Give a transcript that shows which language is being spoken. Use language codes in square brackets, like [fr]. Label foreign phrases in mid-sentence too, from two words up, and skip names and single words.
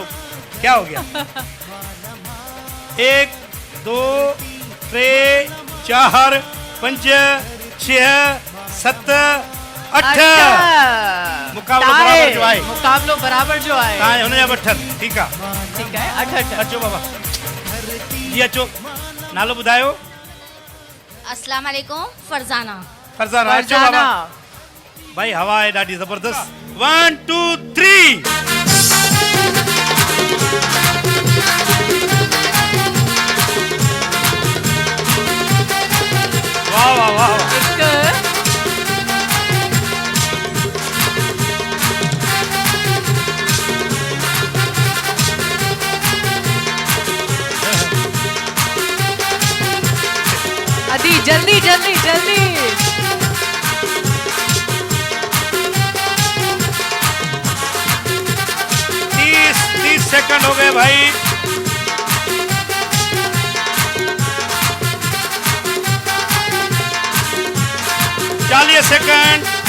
[ur] کیا ہو گیا? [sd] 1 2 3 4 5 6 7 8 मुकाबलो बराबर जो आए, मुकाबलो बराबर जो आए [ur] کہاں ہونے جا بٹھن۔ ٹھیک ہے ٹھیک ہے 8 [sd] अचो बाबा जी अचो। नालो ॿुधायो? [ar] السلام علیکم फरजाना। [sd] फरजाना अचो बाबा। भाई हवा है ॾाढी ज़बरदस्त। 1 2 3 वाह वाह वाह वाह। अदी जल्दी जल्दी जल्दी। [ur] 30 سیکنڈ ہو گئے بھائی. چالیس سیکنڈ.